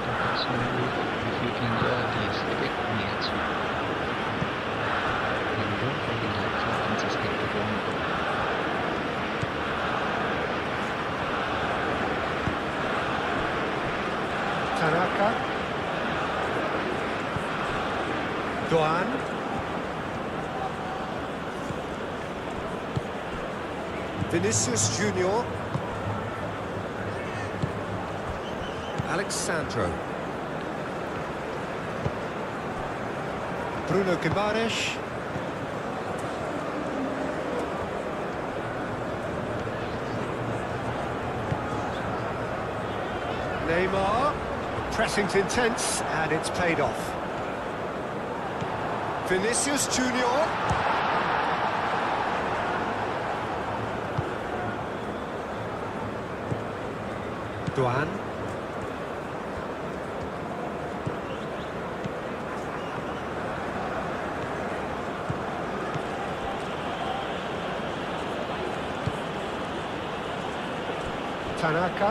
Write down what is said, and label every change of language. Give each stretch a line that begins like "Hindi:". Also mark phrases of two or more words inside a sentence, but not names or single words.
English: If you can enjoy these epic moments, then don't forget to like and subscribe to GoalMatol. Tanaka. Doan. Vinicius Junior. Alexandro. Bruno Guimaraes. Neymar. Pressing's intense, and it's paid off. Vinicius Junior. Doan. Tanaka.